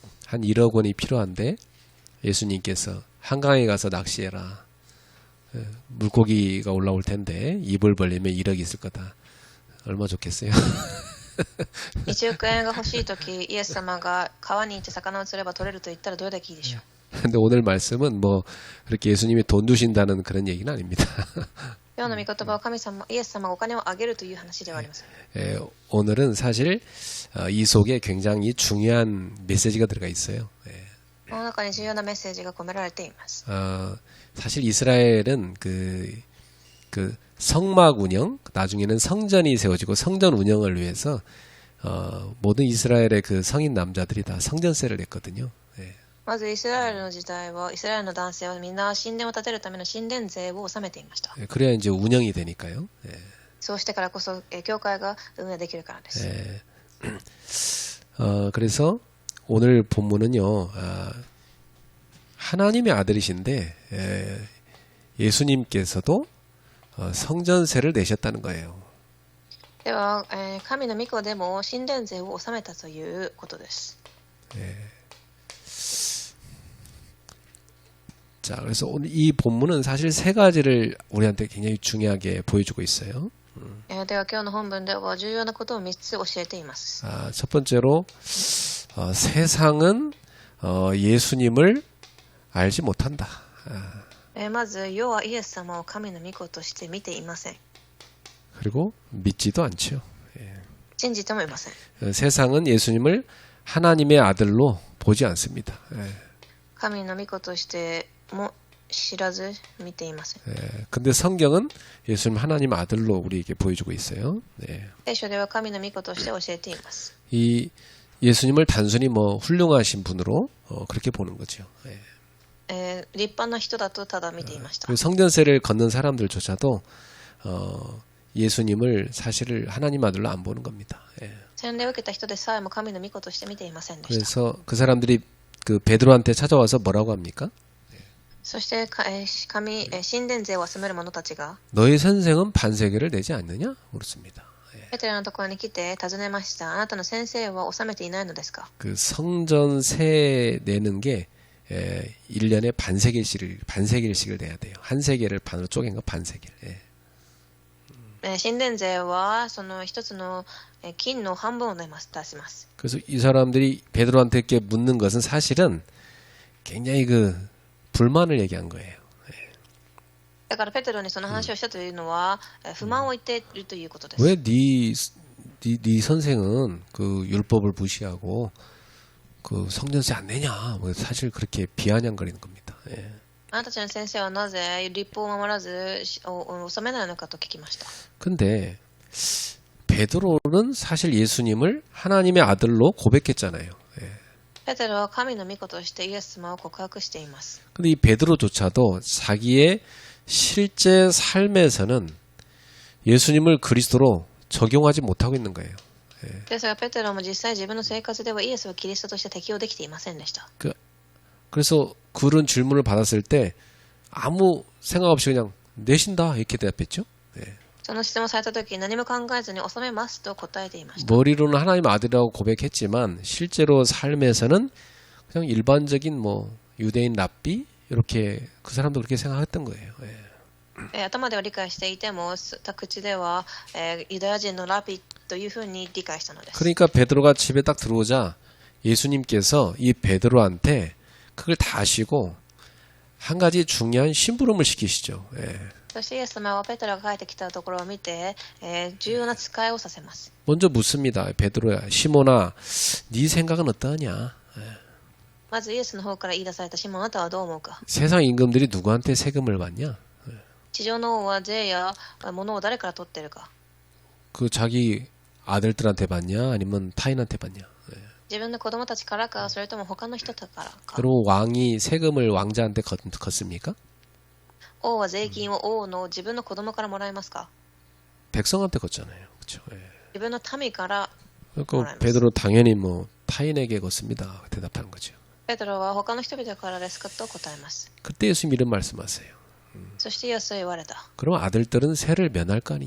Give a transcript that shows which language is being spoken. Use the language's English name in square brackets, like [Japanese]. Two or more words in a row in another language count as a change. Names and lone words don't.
[Korean] 한 1억 원이 필요한데 예수님께서 한강에 가서 낚시해라. 물고기가 올라올 텐데 입을 벌리면 1억이 있을 거다. 얼마 좋겠어요? [Japanese] 1 億円が欲しいとき、イエス様が川に行って魚を釣れば取れると言ったらどれだけいいでしょう。 [Korean] 근데 오늘 말씀은 뭐 그렇게 예수님이 돈 주신다는 그런 얘기는 아닙니다. [Japanese] 今日の御言葉は神様、イエス様がお金をあげるという話ではありません。 [Korean] 오늘은 사실 이 속에 굉장히 중요한 메시지가 들어가 있어요. [Japanese] この中に重要なメッセージが込められています。 [Korean] 사실 이스라엘은 그 성막 운영, 나중에는 성전이 세워지고 성전 운영을 위해서 모든 이스라엘의 그 성인 남자들이 다 성전세를 냈거든요. [Japanese] まずイスラエルの時代はイスラエルの男性はみんな神殿を建てるための神殿税を納めていました。 [Korean] 그래야 이제 운영이 되니까요. [Japanese] そうしてからこそ教会が運営できるからです。 [Korean] 그래서 오늘 본문은요, 하나님의 아들이신데 예수님께서도 성전세를 내셨다는 거예요. [Japanese] では、神の御子でも神殿税を納めたということです。 [Korean] 자, 그래서 오늘 이 본문은 사실 세 가지를 우리한테 굉장히 중요하게 보여주고 있어요. [Japanese] では今日の本文では重要なことを3つ教えています。 [Korean] 첫 번째로 세상은 예수님을 알지 못한다. [Japanese] まず世はイエス様を神の御子として見ていません。 [Korean] 그리고 믿지도 않죠. [Japanese] 信じてもいません。 [Korean] 세상은 예수님을 하나님의 아들로 보지 않습니다. [Japanese] 神の御子としても知らず見ていません。 [Korean] 근데 성경은 예수님 하나님 아들로 우리에게 보여주고 있어요. [Japanese] 聖書では神の御子として教えています。 [Korean] 이 예수님을 단순히 뭐 훌륭하신 분으로 그렇게 보는 거죠. [Japanese] 立派な人だとただ見ていました。 [Korean] 성전세를 걷는 사람들조차도 예수님을 사실을 하나님 아들로 안 보는 겁니다. [Japanese] 洗礼を受けた人でさえも神の御子として見ていませんでした。 [Korean] 그래서 그 사람들이 그 베드로한테 찾아와서 뭐라고 합니까? [Japanese] そして神殿税を納める者たちが [Korean] 너희 선생은 반세계를 내지 않느냐? 그렇습니다. [Japanese] ペテロのところに来て尋ねました。あなたの先生は納めていないのですか？ [Korean] 그 성전세 내는 게 1년에 반세겔씩을 내야 돼요. 한 세겔을 반으로 쪼갠 거 반세겔. [Japanese] 神殿税はその一つの金の半分を出します。 [Korean] 그래서 이 사람들이 베드로한테 묻는 것은 사실은 굉장히 그 불만을 얘기한 거예요. [Japanese] だからペテロにその話をしたというのは不満を言っているということです。 [Korean] 왜 네 선생은 그 율법을 무시하고 그 성전세 안 내냐? 뭐 사실 그렇게 비아냥거리는 겁니다. [Japanese] あなたたちの先生はなぜ律法を守らず納めないのかと聞きました。 [Korean] 근데 베드로는 사실 예수님을 하나님의 아들로 고백했잖아요. [Japanese] ペテロは神の御子としてイエス様を告白しています。 [Korean] 근데 이 베드로조차도 자기의 실제 삶에서는 예수님을 그리스도로 적용하지 못하고 있는 거예요. [Japanese] ですがペテロも実際自分の生活ではイエスをキリストとして適用できていませんでした。 [Korean] 그래서 그런 질문을 받았을 때 아무 생각 없이 그냥 내신다 이렇게 대답했죠. [Japanese] その質問された時何も考えずに納めますと答えていました。 [Korean] 머리로는 하나님 아들이라고 고백했지만 실제로 삶에서는 그냥 일반적인 뭐 유대인 랍비 이렇게 그 사람도 그렇게 생각했던 거예요. [Japanese] 頭では理解していても口ではユダヤ人のラビというふうに理解したのです。 [Korean] 그러니까 베드로가 집에 딱 들어오자 예수님께서 이 베드로한테 그걸 다 아시고 한 가지 중요한 심부름을 시키시죠. [Japanese] そしてイエス様はペテロが帰ってきたところを見て、重要な使いをさせます。 [Korean] 먼저 묻습니다. 베드로야, 시몬아, 네 생각은 어떠냐? [Japanese] まずイエスの方から言い出されたシモン、あなたはどう思うか？ [Korean] 세상 임금들이 누구한테 세금을 받냐? [Japanese] 地上の王は税や物を誰から取っているか？ [Korean] 그 자기 아들들한테 받냐? 아니면 타인한테 받냐? [Japanese] 自分の子供たちからか、それとも他の人からか？ [Korean] 그리고 왕이 세금을 왕자한테 걷습니까? [Japanese] 王は税金を王の自分の子供からもらえますか？ [Korean] 백성한테 걷잖아요. 그렇죠. [Japanese] 自分の民から [Korean] 그러니까 베드로 당연히 뭐 타인에게 걷습니다. 대답하는 거죠. [Japanese] ペテロは他の人々からですかと答えます。 [Korean] 그때 예수님 이런 말씀하세요. [Japanese] そしてイエスは言われた。 [Korean] 그럼 아들들은 세를 면할 거 아니냐? [Japanese] では子供たちを納めなくてよいわけだ。 [Korean] 그 말은